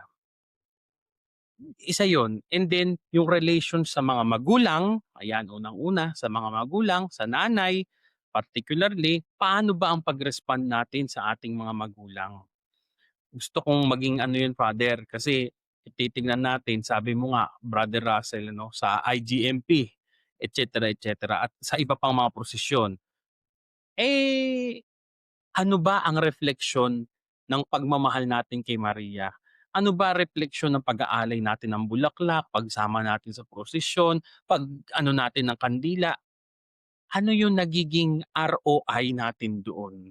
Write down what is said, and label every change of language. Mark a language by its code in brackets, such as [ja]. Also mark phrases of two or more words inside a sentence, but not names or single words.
[tl] Isa yon, [en] and then [tl] yung relation sa mga magulang, ayan, unang-una sa mga magulang, sa nanay, particularly, paano ba ang pag-respond natin sa ating mga magulang? Gusto kong maging yun, Father, kasi titignan natin, sabi mo nga, Brother Russell, sa IGMP, [la] et cetera, [tl] at sa iba pang mga prosesyon. Ano ba ang refleksyon ng pagmamahal natin kay Maria? Ano ba refleksyon ng pag-aalay natin ng bulaklak, pagsama natin sa prosesyon, natin ng kandila? Ano yung nagiging ROI natin doon?